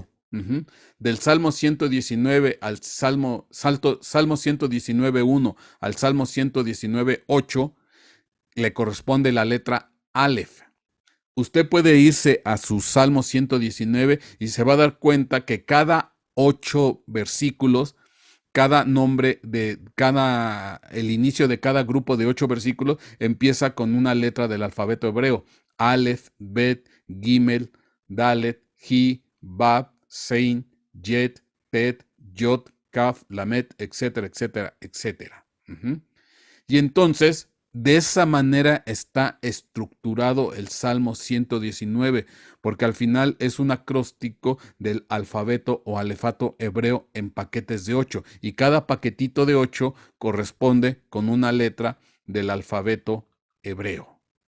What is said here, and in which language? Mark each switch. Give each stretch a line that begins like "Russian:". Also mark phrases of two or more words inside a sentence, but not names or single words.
Spanish: Del Salmo 119 al Salmo 119.1 al Salmo 119.8 le corresponde la letra Aleph. Usted puede irse a su Salmo 119 y se va a dar cuenta que cada 8 versículos, cada nombre el inicio de cada grupo de 8 versículos empieza con una letra del alfabeto hebreo. Aleph, Bet, Gimel, Dalet, Hi, Bab, Sein, Yet, Tet, Yod, Kaf, Lamet, etcétera, etcétera, etcétera. Y entonces, de esa manera está estructurado el Salmo 119, porque al final es un acróstico del alfabeto o alefato hebreo en paquetes de 8, y cada paquetito de 8 corresponde con una letra del alfabeto hebreo.